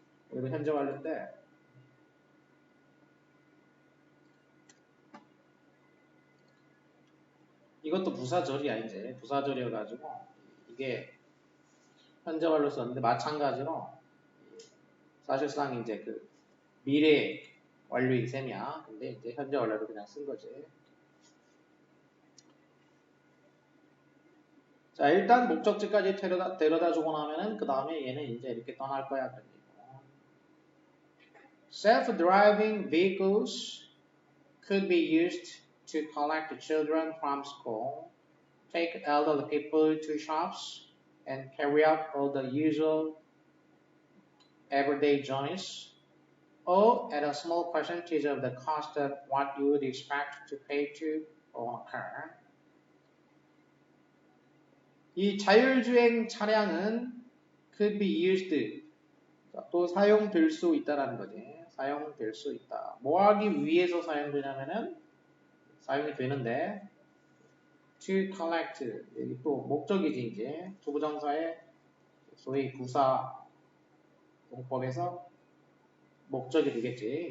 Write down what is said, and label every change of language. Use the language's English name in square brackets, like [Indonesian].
[Korean] 여기도 현재 완료인데 이것도 부사절이야 이제 부사절이어가지고 이게 현재 완료 썼는데 마찬가지로 사실상 이제 그 미래 완료인 셈이야. 근데 이제 현재 완료로 그냥 쓴 거지. 자, 일단 목적지까지 데려다 주고 나면은 그 다음에 얘는 이제 이렇게 떠날 거야. 그러니까. [English] Self-driving vehicles could be used to collect children from school, take elderly people to shops, and carry out all the usual everyday journeys, or at a small percentage of the cost of what you would expect to pay to own a car. [Korean] 이 자율주행 차량은 [English] could be used [Korean] 또 사용될 수 있다라는 거지. 사용될 수 있다. 뭐 하기 위해서 사용되냐면은 사용이 되는데 [English] to collect [Korean] 여기 또 목적이지 이제 투부정사의 소위 부사 용법에서 목적이 되겠지.